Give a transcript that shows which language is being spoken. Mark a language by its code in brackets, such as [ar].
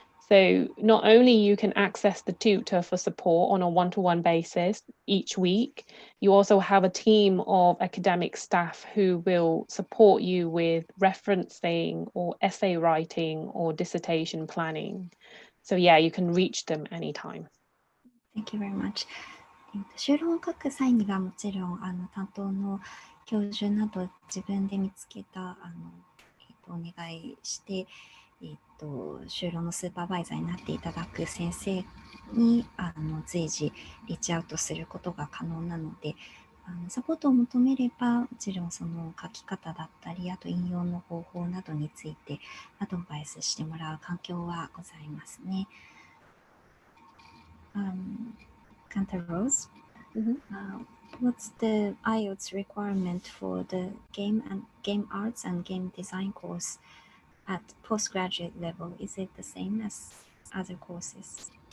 [en] So not only you can access the tutor for support on a one-to-one basis each week, you also have a team of academic staff who will support you with referencing or essay writing or dissertation planning. So yeah, you can reach them anytime. Thank you very much. [ja] 修論を書く際にはもちろん担当の教授など自分で見つけたお願いして、修論のスーパーバイザーになっていただく先生に随時リーチアウトすることが可能なので、サポートを求めればもちろんその書き方だったり、あと引用の方法などについてアドバイスしてもらう環境はございますね。 [en] Kanta Rose, what's the IELTS requirement for the game arts and game design course at postgraduate level? Is it the same as other courses?